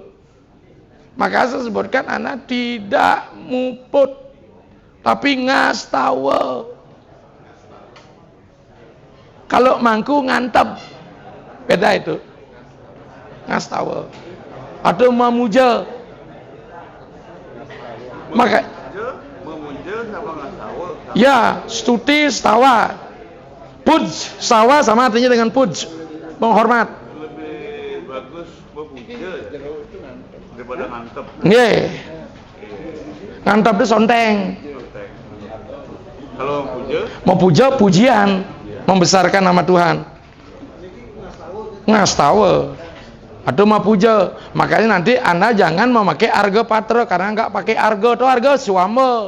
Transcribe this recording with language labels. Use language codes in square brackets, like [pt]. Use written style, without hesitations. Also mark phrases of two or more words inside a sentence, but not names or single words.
[id] Maka saya sebutkan Anda tidak muput, tapi ngastawa. Kalau mangku ngantep, beda itu. Ngastawa atau memuja. Maka memuja sama ngastawa. Ya, stuti stawa. Puj stawa sama artinya dengan puj, menghormat. Lebih bagus memuja daripada ngantep. Nggih. Ngantep itu sonteng. Kalau puja, Mau puja pujian, membesarkan nama Tuhan. Ngastawa. Atau mau puja, makanya nanti Anda jangan memakai arga patra karena nggak pakai arga atau arga suama.